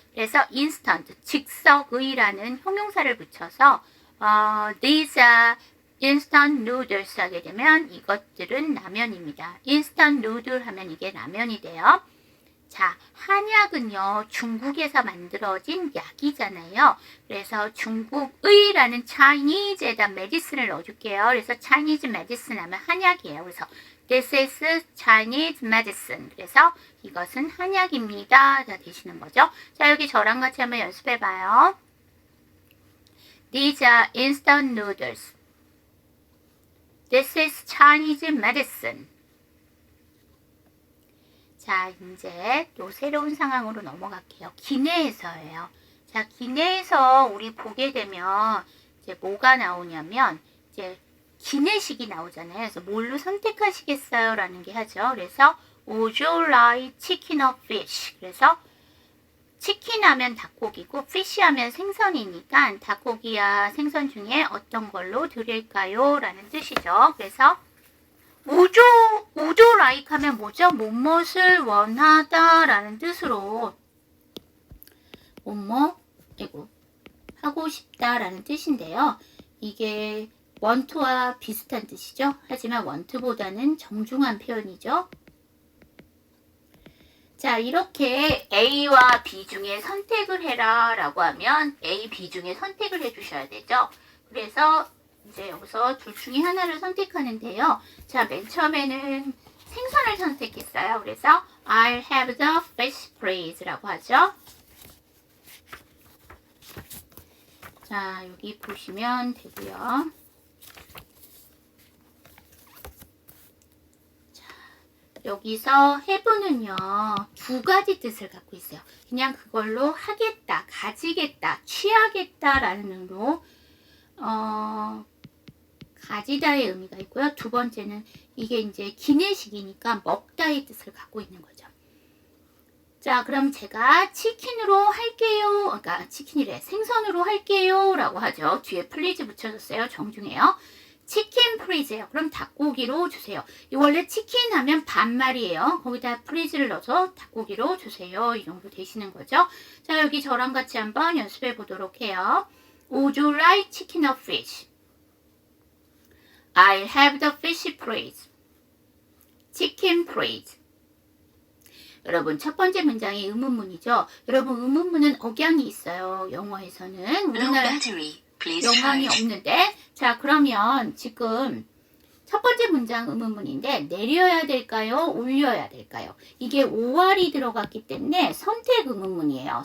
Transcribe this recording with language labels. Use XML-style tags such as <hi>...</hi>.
<ko>그래서 instant, 즉석의라는 형용사를 붙여서</ko> <en>these are instant noodles</en> <ko>하게 되면 이것들은 라면입니다. instant noodle 하면 이게 라면이 돼요. 자, 한약은요, 중국에서 만들어진 약이잖아요. 그래서 중국의라는 Chinese에다 medicine을 넣어줄게요. 그래서 Chinese medicine 하면 한약이에요.</ko> <en>그래서 this is Chinese medicine.</en> <ko>그래서 이것은 한약입니다. 다 되시는 거죠. 자, 여기 저랑 같이 한번 연습해봐요.</ko> <en>These are instant noodles. This is Chinese medicine.</en> <ko>자, 이제 또 새로운 상황으로 넘어갈게요. 기내에서예요. 자, 기내에서 우리 보게 되면 이제 뭐가 나오냐면 이제 기내식이 나오잖아요. 그래서 뭘로 선택하시겠어요? 라는 게 하죠.</ko> <en>그래서 Would you like chicken or fish?</en> <ko>그래서 치킨 하면 닭고기고 fish 하면 생선이니까 닭고기야 생선 중에 어떤 걸로 드릴까요? 라는 뜻이죠. 그래서 우조 like 하면 뭐죠? 무엇을 원하다 라는 뜻으로 하고 싶다 라는 뜻인데요. 이게 want와 비슷한 뜻이죠. 하지만 want보다는 정중한 표현이죠. 자, 이렇게 A와 B 중에 선택을 해라 라고 하면 A, B 중에 선택을 해주셔야 되죠. 그래서 이제 여기서 둘 중에 하나를 선택하는데요. 자, 맨 처음에는 생선을 선택했어요.</ko> <en>그래서 I'll have the fish please</en> <ko>라고 하죠. 자, 여기 보시면 되고요. 자, 여기서 have는요, 두 가지 뜻을 갖고 있어요. 그냥 그걸로 하겠다, 가지겠다, 취하겠다 라는 의미로 가지다의 의미가 있고요. 두 번째는 이게 이제 기내식이니까 먹다의 뜻을 갖고 있는 거죠. 자, 그럼 제가 치킨으로 할게요. 그러니까 치킨이래. 생선으로 할게요. 라고 하죠. 뒤에 플리즈 붙여줬어요. 정중해요. 치킨 플리즈예요. 그럼 닭고기로 주세요. 원래 치킨 하면 반말이에요. 거기다 플리즈를 넣어서 닭고기로 주세요. 이 정도 되시는 거죠. 자, 여기 저랑 같이 한번 연습해 보도록 해요.</ko> <en>Would you like chicken or fish? I'll have the fish please. Chicken please.</en> <ko>여러분, 첫 번째 문장이 의문문이죠. 여러분, 의문문은 억양이 있어요. 영어에서는. 우리나라 영어이 없는데. 자, 그러면 지금 첫 번째 문장 의문문인데 내려야 될까요? 올려야 될까요? 이게 5할이 들어갔기 때문에 선택 의문문이에요.</ko>